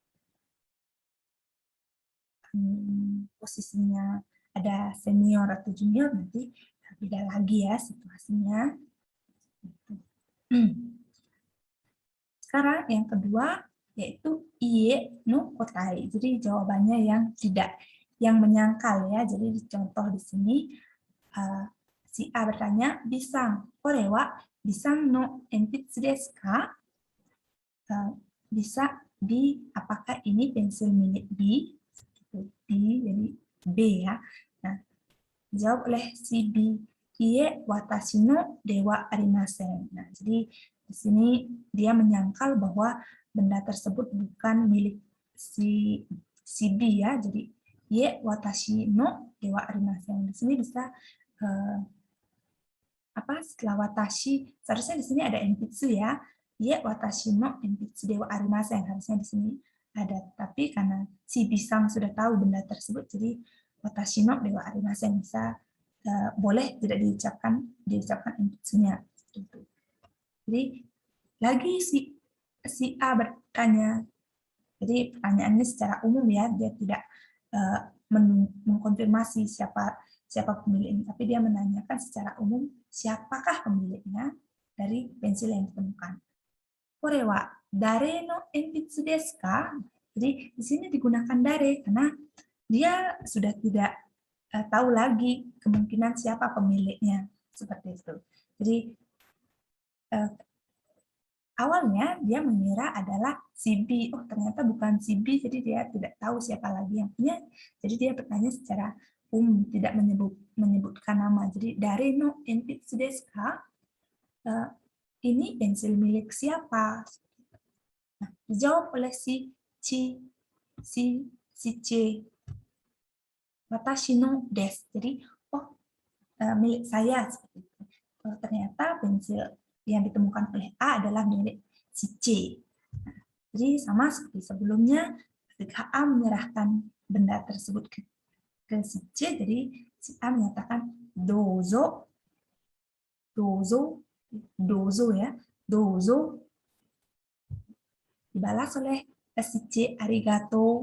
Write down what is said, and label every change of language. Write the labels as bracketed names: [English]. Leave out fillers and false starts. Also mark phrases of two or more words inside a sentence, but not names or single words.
[Indonesian] Posisinya ada senior atau junior, nanti beda lagi ya situasinya. Sekarang yang kedua yaitu [Japanese] いいえの答え. [Indonesian] Jadi jawabannya yang tidak, yang menyangkal ya. Jadi contoh di sini si A bertanya, [Japanese] Bさん、これはBさんの鉛筆ですか? [Indonesian] Bisa B, apakah ini pensil milik B? B, jadi B ya. Nah, dijawab oleh si B, [Japanese] いいえ私のではありません. [Indonesian] Nah, jadi di sini dia menyangkal bahwa benda tersebut bukan milik si B ya. [Japanese] Jadi いいえ私のではありません. [Indonesian] Di sini bisa setelah watashi, seharusnya di sini ada enpitsu ya. [Japanese] いいえ私の鉛筆ではありません, [Indonesian] harusnya di sini ada, tapi karena si Bisang sudah tahu benda tersebut, jadi [Japanese] 私のではありません [Indonesian] bisa boleh tidak diucapkan enpitsunya. Jadi lagi si A bertanya, jadi pertanyaannya secara umum ya, dia tidak mengkonfirmasi siapa pemiliknya, tapi dia menanyakan secara umum siapakah pemiliknya dari pensil yang ditemukan. [Japanese] これは誰の鉛筆ですか? [Indonesian] Jadi di sini digunakan dare karena dia sudah tidak tahu lagi kemungkinan siapa pemiliknya, seperti itu. Jadi awalnya dia mengira adalah si B, oh ternyata bukan si B, jadi dia tidak tahu siapa lagi yang punya. Jadi dia bertanya secara tidak menyebutkan nama. [Japanese] Jadi 誰の鉛筆ですか? [Indonesian] Ini pensil milik siapa? Nah, dijawab oleh si C. [Japanese] 私のです. [Indonesian] Jadi, oh milik saya. Seperti itu. Ternyata pensil yang ditemukan oleh A adalah milik si C. Nah, jadi sama seperti sebelumnya, ketika A menyerahkan benda tersebut ke si C, jadi si A menyatakan dozo, ya, dozo, dibalas oleh si C arigato.